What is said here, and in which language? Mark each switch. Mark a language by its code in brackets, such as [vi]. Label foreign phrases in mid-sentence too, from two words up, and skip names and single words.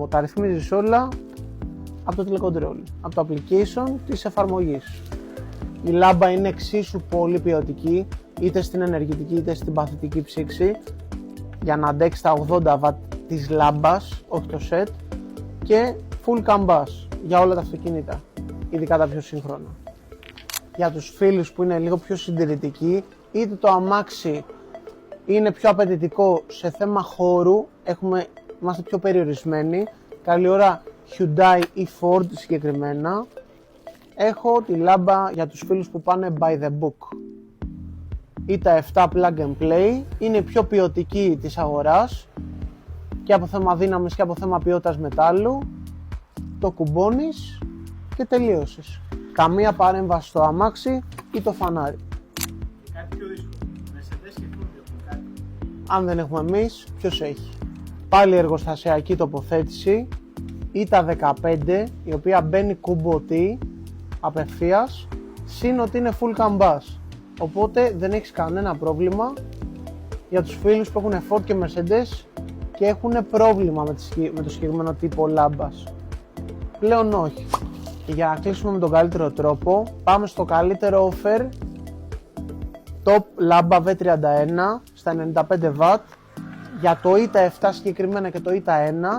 [el] Τα ρυθμίζεις όλα από το τηλεκοντρόλ, από το application της εφαρμογής. Η λάμπα είναι εξίσου πολύ ποιοτική, είτε στην ενεργητική είτε στην παθητική ψήξη, για να αντέξει τα 80W της λάμπας, όχι το set, και [en] full CAN bus [el] για όλα τα αυτοκίνητα, ειδικά τα πιο σύγχρονα. Για τους φίλους που είναι λίγο πιο συντηρητικοί, είτε το αμάξι είναι πιο απαιτητικό σε θέμα χώρου, είμαστε πιο περιορισμένοι, καλή ώρα Hyundai ή Ford συγκεκριμένα, έχω τη λάμπα για τους φίλους που πάνε [en] by the book. [el] Ή τα 7 [en] plug and play, [el] είναι πιο ποιοτική της αγοράς και από θέμα δύναμης και από θέμα ποιότητας μετάλλου. Το κουμπώνεις και τελείωσες. Καμία παρέμβαση στο αμάξι ή το φανάρι. Κάτι πιο δύσκολο. Mercedes και Ford έχουν κάτι. Αν δεν έχουμε εμείς, ποιος έχει? Πάλι εργοστασιακή τοποθέτηση ή τα 15, η οποία μπαίνει κουμποτή απευθείας, συν ότι είναι [en] full CAN bus. [el] Οπότε δεν έχεις κανένα πρόβλημα για τους φίλους που έχουν Ford και Mercedes και έχουν πρόβλημα με το συγκεκριμένο τύπο λάμπας. Πλέον όχι. Και για να κλείσουμε με τον καλύτερο τρόπο, πάμε στο καλύτερο offer. Top λάμπα V31 στα 95W για το ΙΤΑ 7 συγκεκριμένα και το ΙΤΑ 1.